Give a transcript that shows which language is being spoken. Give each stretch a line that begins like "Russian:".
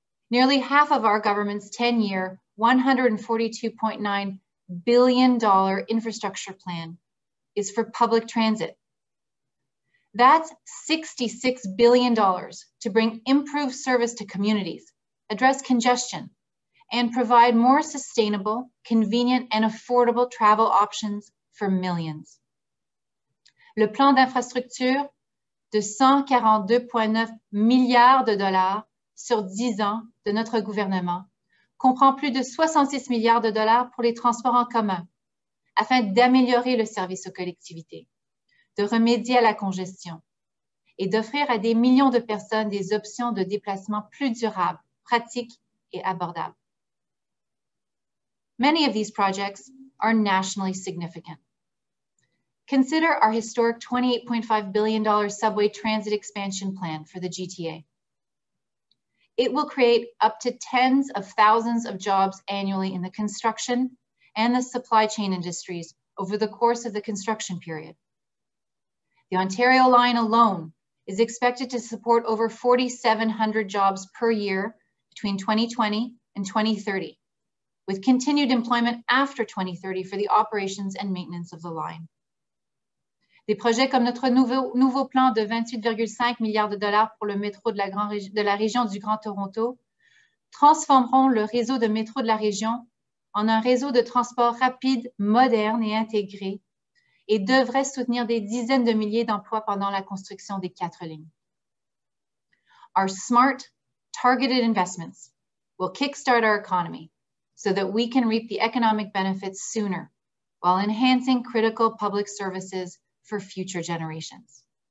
English: Nearly half of our government's 10-year, $142.9 billion infrastructure plan is for public transit. That's $66 billion to bring improved service to communities, address congestion, and provide more sustainable, convenient, and affordable travel options for millions.
French: Le plan d'infrastructure de 142,9 milliards de dollars sur 10 ans de notre gouvernement comprend plus de 66 milliards de dollars pour les transports en commun, afin d'améliorer le service aux collectivités, de remédier à la congestion et d'offrir à des millions de personnes des options de déplacement plus durables, pratiques et abordables.
English: Many of these projects are nationally significant. Consider our historic $28.5 billion subway transit expansion plan for the GTA. It will create up to tens of thousands of jobs annually in the construction and the supply chain industries over the course of the construction period. The Ontario line alone is expected to support over 4,700 jobs per year between 2020 and 2030, with continued employment after 2030 for the operations and maintenance of the line.
French: Des projets comme notre nouveau plan de 28,5 milliards de dollars pour le métro de la région du Grand Toronto transformeront le réseau de métro de la région en un réseau de transport rapide, moderne et intégré et devraient soutenir des dizaines de milliers d'emplois pendant la construction des 4 lignes.
English: Our smart, targeted investments will kickstart our economy so that we can reap the economic benefits sooner while enhancing critical public services for future generations.